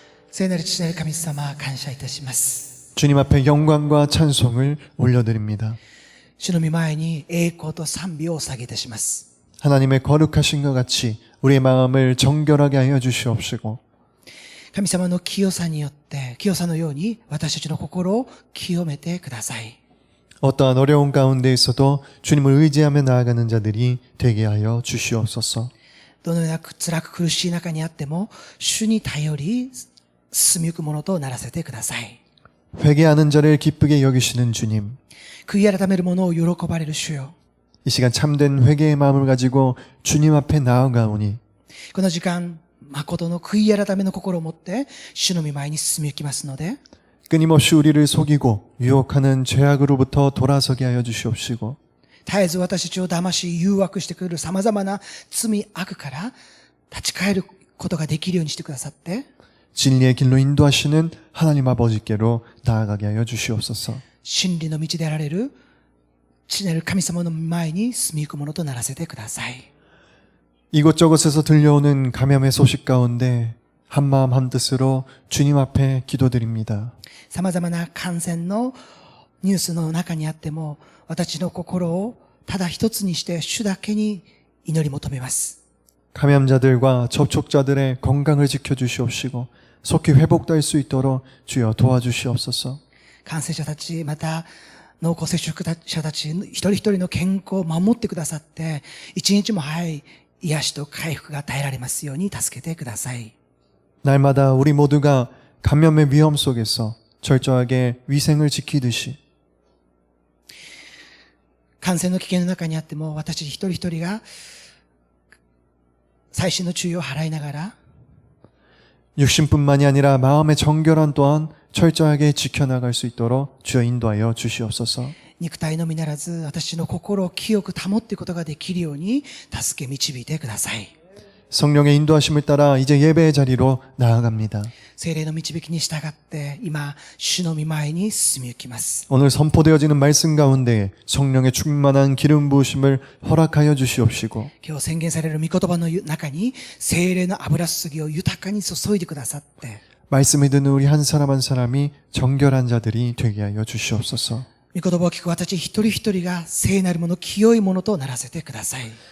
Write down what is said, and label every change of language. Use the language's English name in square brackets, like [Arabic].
[Japanese] 聖なる父なる神様感謝いたします。 [Korean] 주님 앞에 영광과 찬송을 올려드립니다. [Japanese] 主の御前に栄光と賛美を捧げいたします。 [Korean] 하나님의 거룩하신 것 같이 우리의 마음을 정결하게 하여 주시옵시고 [Japanese] 神様の清さによって、清さのように私たちの心を清めてください。 [Korean] 어떠한 어려운 가운데 있어도 주님을 의지하며 나아가는 자들이 되게 하여 주시옵소서. [Japanese] どのような辛く苦しい中にあっても、主に頼り進みゆくものとならせてください。 [Korean] 회개하는 자를 기쁘게 여기시는 주님, [Japanese] 悔い改める者を喜ばれる主よ。 [Korean] 이 시간 참된 회개의 마음을 가지고 주님 앞에 나아가오니 [Japanese] この時間、誠の悔い改めの心を持って、主の御前に進みゆきますので、 [Korean] 끊임없이 우리를 속이고 유혹하는 죄악으로부터 돌아서게 하여 주시옵시고 [Japanese] 絶えず私たちを騙し誘惑してくる様々な罪悪から立ち返ることができるようにしてくださって、 [Korean] 진리의 길로 인도하시는 하나님 아버지께로 나아가게 하여 주시옵소서. [Japanese] 真理の道であられる父なる神様の前に進みゆくものとならせてください。 [Korean] 이곳저곳에서 들려오는 감염의 소식 가운데 한마음 한뜻으로 주님 앞에 기도드립니다. [Japanese] 様々な感染のニュースの中にあっても、私の心をただ一つにして主だけに祈り求めます。 [Korean] 감염자들과 접촉자들의 건강을 지켜주시옵시고 속히 회복될 수 있도록 주여 도와주시옵소서. [Japanese] 感染者たち、また濃厚接触者たち、一人一人の健康を守ってくださって、一日も早い癒しと回復が与えられますように助けてください。 [Korean] 날마다 우리 모두가 감염의 위험 속에서 철저하게 위생을 지키듯이 [Japanese] 感染の危険の中にあっても、私一人一人が細心の注意を払いながら、 [Korean] 육신뿐만이 아니라 마음의 정결한 또한 철저하게 지켜나갈 수 있도록 주여 인도하여 주시옵소서. [Japanese] 肉体のみならず、私の心を清く保っていくことができるように、助け導いてください。 [Korean] 성령의 인도하심을 따라 이제 예배의 자리로 나아갑니다. [Japanese] 聖霊の導きに従って、今、主の御前に進み行きます。 [Korean] 오늘 선포되어지는 말씀 가운데 성령의 충만한 기름 부으심을 허락하여 주시옵시고 [Japanese] 今日宣言される御言葉の中に、聖霊の油注ぎを豊かに注いでくださって、 [Korean] 말씀을 듣는 우리 한 사람 한 사람이 정결한 자들이 되게 하여 주시옵소서. [Japanese] 御言葉を聞く私一人一人が聖なるもの、清いものとならせてください。